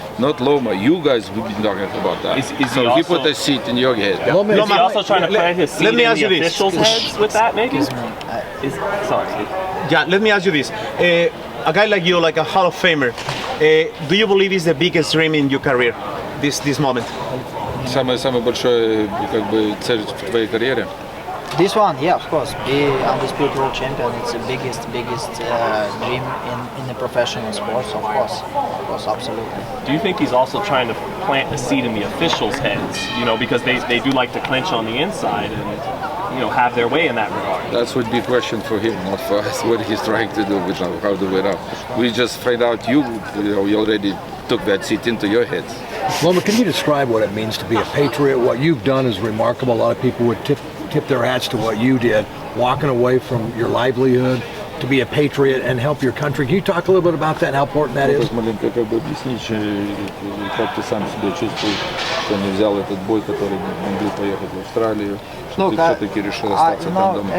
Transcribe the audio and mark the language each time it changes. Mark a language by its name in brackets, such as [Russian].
[English] Not Loma, you guys have been talking about that. So he put a seat in your head. Is he also trying to plant his seat in the officials' heads with that, maybe? Sorry. Yeah, let me ask you this. A guy like you, like a Hall of Famer, do you believe is the biggest dream in your career, this moment? [Russian] Самое большое, цель в твоей карьере? [English] This one, yeah, of course. Be undisputed world champion. It's the biggest dream in the professional sports, of course, absolutely. Do you think he's also trying to plant a seat in the officials' heads? Because they do like to clinch on the inside and have their way in that regard. That would be a question for him, not for us. What he's trying to do with how to win out. We just find out you already took that seat into your heads. Loma, can you describe what it means to be a patriot? What you've done is remarkable. A lot of people would tip their hats to what you did, walking away from your livelihood to be a patriot and help your country. Can you talk a little bit about that and how important that is? [Russian] Маленько объяснить, как ты сам себя чувствуешь, что не взял этот бой, который могли поехать в Австралию, что ты все-таки решил остаться там дома.